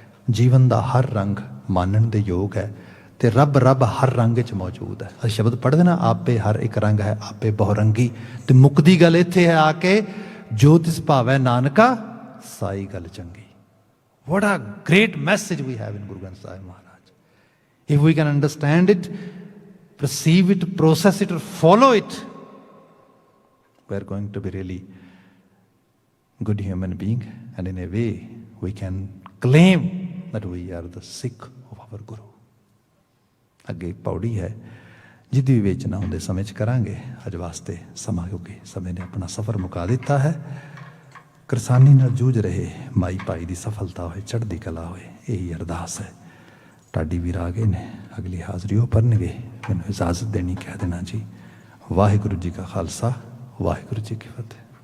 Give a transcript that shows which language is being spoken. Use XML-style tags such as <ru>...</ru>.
<pa>ਜੀਵਨ ਦਾ ਹਰ ਰੰਗ ਮਾਨਣ ਦੇ ਯੋਗ ਹੈ ਤੇ ਰੱਬ ਹਰ ਰੰਗ 'ਚ ਮੌਜੂਦ ਹੈ। ਅਸੀਂ ਸ਼ਬਦ ਪੜ੍ਹਦੇ ਨਾ, ਆਪੇ ਹਰ ਇੱਕ ਰੰਗ ਹੈ, ਆਪੇ ਬਹੁਰੰਗੀ। ਤੇ ਮੁੱਕਦੀ ਗੱਲ ਇੱਥੇ ਹੈ ਆ ਕੇ, ਜੋ ਤਿਸ ਭਾਵੈ ਨਾਨਕਾ ਸਾਈ ਗੱਲ ਚੰਗੀ।</pa> <en>What a great message we have in Guru Granth Sahib Maharaj. If we can understand it, perceive it, process it, or follow it, we are going to be really good human being, and in a way we can claim that we are the Sikh of our Guru.</en> <pa>ਅੱਗੇ ਪੌੜੀ ਹੈ ਜਿਹਦੀ ਵਿਵੇਚਨਾ ਹੁੰਦੇ ਸਮੇਂ 'ਚ ਕਰਾਂਗੇ। ਅੱਜ ਵਾਸਤੇ ਸਮਾਂ, ਕਿਉਂਕਿ ਸਮੇਂ ਨੇ ਆਪਣਾ ਸਫ਼ਰ ਮੁਕਾ ਦਿੱਤਾ ਹੈ। ਕਿਰਸਾਨੀ ਨਾਲ ਜੂਝ ਰਹੇ ਮਾਈ ਭਾਈ ਦੀ ਸਫਲਤਾ ਹੋਏ, ਚੜ੍ਹਦੀ ਕਲਾ ਹੋਏ, ਇਹੀ ਅਰਦਾਸ ਹੈ। ਢਾਡੀ ਵੀਰ ਆ ਗਏ ਨੇ, ਅਗਲੀ ਹਾਜ਼ਰੀ ਉਹ ਭਰਨਗੇ। ਮੈਨੂੰ ਇਜਾਜ਼ਤ ਦੇਣੀ, ਕਹਿ ਦੇਣਾ ਜੀ, ਵਾਹਿਗੁਰੂ ਜੀ ਕਾ ਖਾਲਸਾ, ਵਾਹਿਗੁਰੂ ਜੀ ਕੀ ਫਤਿਹ।</pa>